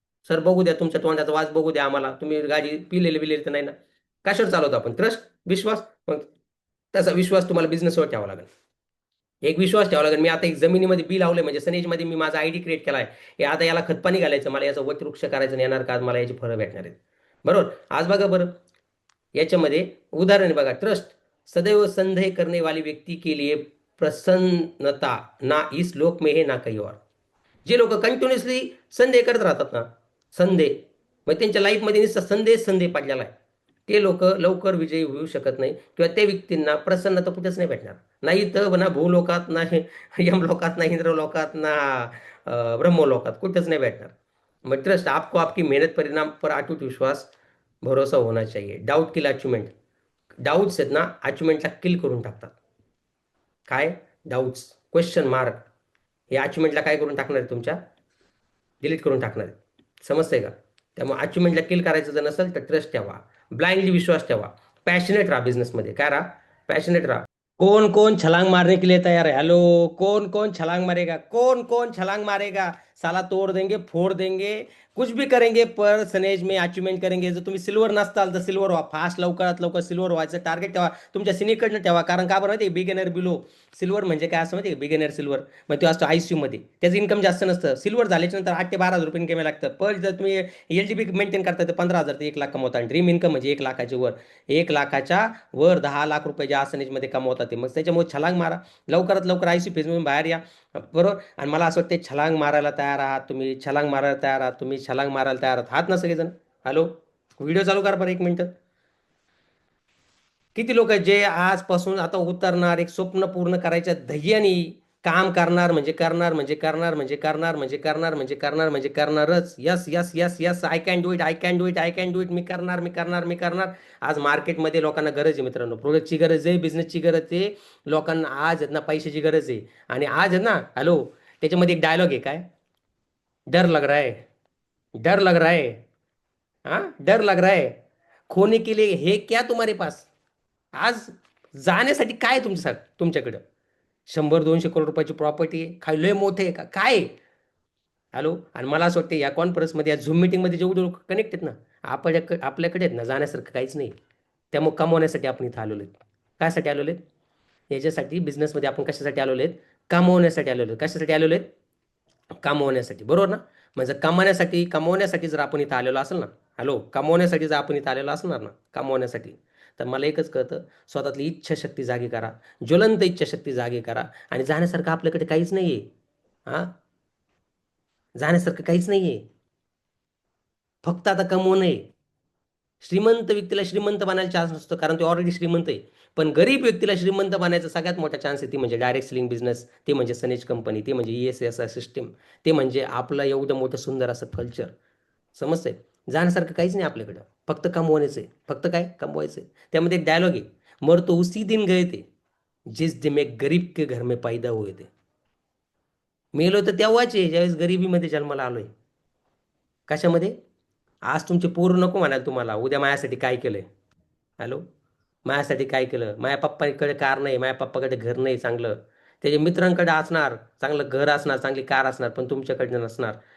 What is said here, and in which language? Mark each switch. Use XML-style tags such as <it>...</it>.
<mr>Sir बघू द्या, तुमच्या तोंडाचा वास बघू द्या आम्हाला, तुम्ही गाडी पिलेली बिलेली तर नाही ना? कशावर चालवतो आपण? ट्रस्ट, विश्वास. मग तसा विश्वास तुम्हाला बिझनेसवर ठेवावा लागेल. एक विश्वास ठेवावा लागेल. मी आता एक जमिनीमध्ये बी लावलंय, म्हणजे सनेजमध्ये मी माझा आयडी क्रिएट केलाय, हे आता याला खतपाणी घालायचं, मला याचा वटवृक्ष करायचं नाही, येणार का आज मला याची फळं भेटणार आहेत. बरोबर? आज बघा बरं, याच्यामध्ये उदाहरण आहे बघा.</mr> <hi>ट्रस्ट, सदैव संदेह करने वाली व्यक्ती के लिए प्रसन्नता ना इस लोक में है ना कहीं और.</hi> <mr>जे लोक कंटिन्युअसली संदेह करत राहतात ना, संदेह, मग त्यांच्या लाईफमध्ये नुसता संदेह पडलेला आहे, ते लोक लवकर विजयी होऊ शकत नाही, किंवा त्या व्यक्तींना प्रसन्नता कुठेच नाही भेटणार. नाही तर ना भूलोकात, ना यमलोकात, ना इंद्रलोकात, ना ब्रह्मलोकात, कुठेच नाही भेटणार.</mr> <hi>मग ट्रस्ट, आपको आपकी मेहनत परिणाम पर अटूट विश्वास भरोसा होना चाहिए.</hi> <en>Doubt kill achievement.</en> <mr>डाऊट्स आहेत ना, अचिव्हमेंटला किल करून टाकतात. काय? डाऊट्स, क्वेश्चन मार्क, हे अचिव्हमेंटला काय करून टाकणार आहे, तुमच्या डिलीट करून टाकणार आहे. समजतंय का? त्यामुळे अचिव्हमेंटला किल करायचं जर नसेल तर ट्रस्ट ठेवा, ब्लाइंडली विश्वास ठेवा, पॅशनेट राहा बिझनेसमध्ये. काय राहा? पॅशनेट राहा.</mr> <hi>कौन कौन छलांग मारने के लिए तैयार है? हेलो, कौन कौन छलांग मारेगा? कौन कौन छलांग मारेगा? साला तोड़ देंगे, फोड़ देंगे, कुछ भी करेंगे, पर सनेज में अचिव्हमेंट करेंगे.</hi> <mr>जर तुम्ही सिल्वर नसताल तर सिल्वर व्हा, फास्ट, लवकरात लवकर सिल्वर व्हायचं टार्गेट ठेवा, तुमच्या सिनीकडनं ठेवा. कारण का बरं माहिती, बिगिनर बिलो. सिल्वर म्हणजे काय असं माहिती आहे? बिगिनर सिल्वर मग तो असतो आयसीयू मध्ये, त्याचं इन्कम जास्त नसतं. सिल्वर झाल्याच्या नंतर 8 ते 12 हजार इन्कम लागतं. पण जर तुम्ही एलजीबी मेंटेन करता तर 15,000 ते 1 लाख कमवता. आणि ड्रीम इन्कम म्हणजे 1 लाखाच्या वर, 1 लाखाच्या वर 10 लाख रुपये ज्या मध्ये कमवतात ते. मग त्याच्यामुळे छलांग मारा, लवकरात लवकर आयसीयू फेजमधून बाहेर या. बरोबर? आणि मला असं वाटतं, छलांग मारायला तयार आहात तुम्ही, छलांग मारायला तयार आहात तुम्ही, छलांग मारायला तयार आहात ना सगळेजण? हॅलो, व्हिडिओ चालू करा बरं 1 मिनिट. किती लोक आहेत जे आजपासून आता उतरणार, एक स्वप्न पूर्ण करायच्या ध्येयाने काम करणार, म्हणजे करणार, म्हणजे करणार, म्हणजे करणार, म्हणजे करणार, म्हणजे करणार, म्हणजे करणारच.</mr> <en>Yes yes yes yes, I can do it, I can do it, I can do it.</en> <mr>मी करणार, मी करणार, मी करणार. आज मार्केटमध्ये लोकांना गरज आहे मित्रांनो, प्रोडक्टची गरज आहे, बिझनेसची गरज आहे लोकांना. आज आहेत ना पैशाची गरज आहे. आणि आज आहे ना, हॅलो, त्याच्यामध्ये एक डायलॉग आहे, काय?</mr> <hi>डर लग रहा है, डर लग रहा है, हाँ डर लग रहा है खोने के लिए है क्या तुम्हारे पास?</hi> <mr>आज जाण्यासाठी काय तुमच्याकडं? 100-200 करोड रुपयाची प्रॉपर्टी आहे, काय लय मोठे आहे का काय आहे? हॅलो, आणि मला असं वाटतं या कॉन्फरन्समध्ये, या झूम मीटिंगमध्ये जेवढे लोक कनेक्ट आहेत ना, आपल्याकडे आहेत ना जाण्यासारखं काहीच नाही. त्यामुळे कमवण्यासाठी आपण इथं आलेलो आहेत. कायसाठी आलेलो आहेत? याच्यासाठी बिझनेसमध्ये आपण कशासाठी आलेलो आहेत? कमवण्यासाठी आलेलो आहेत. कशासाठी आलेलो आहेत? कमवण्यासाठी. बरोबर ना? म्हणजे कमवण्यासाठी जर आपण इथं आलेलो असेल ना, हॅलो, कमवण्यासाठी जर आपण इथं आलेलो असणार ना, कमवण्यासाठी, तर मला एकच कळतं, स्वतःतली इच्छाशक्ती जागी करा, ज्वलंत इच्छाशक्ती जागी करा. आणि जाण्यासारखं आपल्याकडे काहीच नाहीये. हा, जाण्यासारखं काहीच नाहीये, फक्त आता कमवणं आहे. श्रीमंत व्यक्तीला श्रीमंत बनायला चान्स नसतो, कारण तो ऑलरेडी श्रीमंत आहे. पण गरीब व्यक्तीला श्रीमंत बनायचा सगळ्यात मोठा चान्स आहे, ती म्हणजे डायरेक्ट सेलिंग बिझनेस, ते म्हणजे सनेज कंपनी, ते म्हणजे ESSI सिस्टीम, ते म्हणजे आपलं एवढं मोठं सुंदर असं कल्चर. समजतंय? जाण्यासारखं काहीच नाही आपल्याकडं, फक्त कमवायचं आहे. फक्त काय कमवायचं आहे. त्यामध्ये एक डायलॉग आहे,</mr> <hi>मर तो उसी दिन गए थे जिस दिन मैं गरीब के घर में पैदा हुए थे.</hi> <mr>मेलो तर तेव्हाच आहे ज्यावेळेस गरिबीमध्ये जन्माला आलोय. कशामध्ये? आज तुमचे पोरं नको म्हणाल तुम्हाला, उद्या माझ्यासाठी काय केलंय. हॅलो, माझ्यासाठी काय केलं. माझ्या पप्पाकडे कार नाही, माझ्या पप्पाकडे घर नाही चांगलं, त्याच्या मित्रांकडे असणार चांगलं घर असणार, चांगली कार असणार, पण तुमच्याकडे नसणार.</mr>